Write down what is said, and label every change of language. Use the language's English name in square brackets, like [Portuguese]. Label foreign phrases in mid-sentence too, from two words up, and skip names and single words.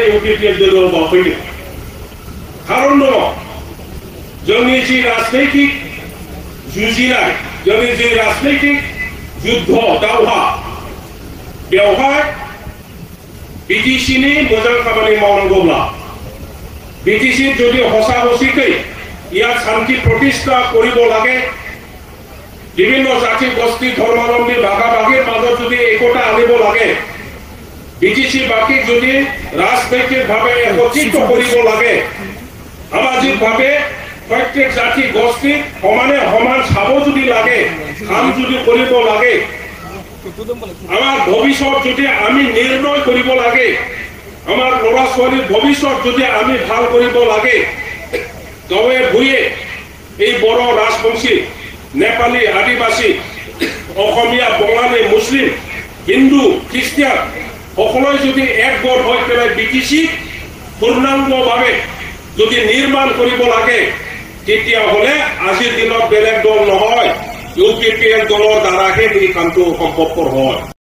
[Bodo] इउपिपिएल दोलोआव बाफैदों खारन दङ जोंनि जि राजनैतिक जुजिनाय जोंनि जि राजनैतिक युद्ध दावहा बेवहाय बिटिसिनि मोजां खामानि मावनांगौब्ला बिटिसि [Assamese] যদি হসা হসিকৈ ইয়াত শান্তি প্ৰতিষ্ঠা কৰিব লাগে বিভিন্ন জাতি গোষ্ঠী ধৰ্মাৱলম্বী ভাগাভাগীৰ মাজত যদি একতা আনিব লাগে বিটিসি বাকীক যদি ৰাজনৈতিকভাৱে একত্ৰিত কৰিব লাগে সামাজিকভাৱে प्रत्येक [Bodo] जाति गोष्ठी समाने समान चाब [Assamese] যদি লাগে কাম যদি কৰিব লাগে আমার ভবিষ্যৎ যদি আমি নির্ণয় কৰিব লাগে আমার ল'ৰা ছোৱালীৰ ভবিষ্যৎ যদি আমি ভাল কৰিব লাগে গাঁৱে ভূঞে এই বড় রাজবংশী নেপালী আদিবাসী অসমীয়া বঙালী মুসলিম হিন্দু খ্ৰীষ্টিয়ান সকলোৱে যদি একগোট হৈ পেলাই বিটিসি পূৰ্ণাংগভাৱে যদি নিৰ্মাণ কৰিব লাগে তেতিয়াহ'লে আজিৰ দিনত বেলেগ দল নহয় ইউপিপিএল দলৰ দ্বাৰাহে এই কামটো সম্ভৱপৰ হয়।